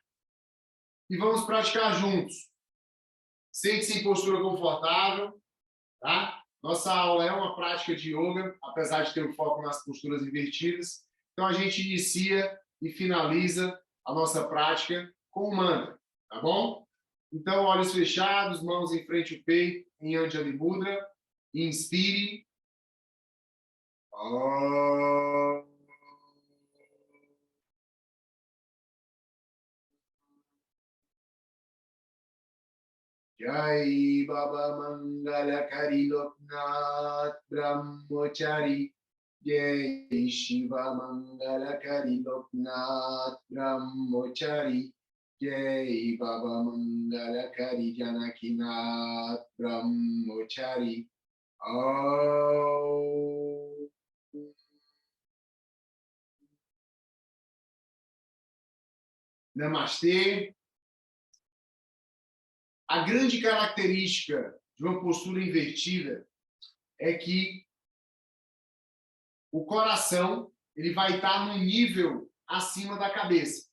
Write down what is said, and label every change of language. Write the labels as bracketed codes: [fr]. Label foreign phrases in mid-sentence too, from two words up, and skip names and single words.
[pt] E vamos praticar juntos. Sente-se em postura confortável, tá? Nossa aula é uma prática de yoga, apesar de ter o foco nas posturas invertidas. Então, a gente inicia e finaliza a nossa prática com o mantra, tá bom? Então, olhos fechados, mãos em frente ao peito, em Anjali Mudra. Inspire. [bn] জয় বাবা মঙ্গল কারী লোকনাথ ব্রহ্মচারী. জয় শিব মঙ্গল কারী লোকনাথ ব্রহ্মচারী. জয় বাবা মঙ্গল কারী জানকীনাথ ব্রহ্মচারী. [pt] Oh. Namastê. A grande característica de uma postura invertida é que o coração ele vai estar no nível acima da cabeça.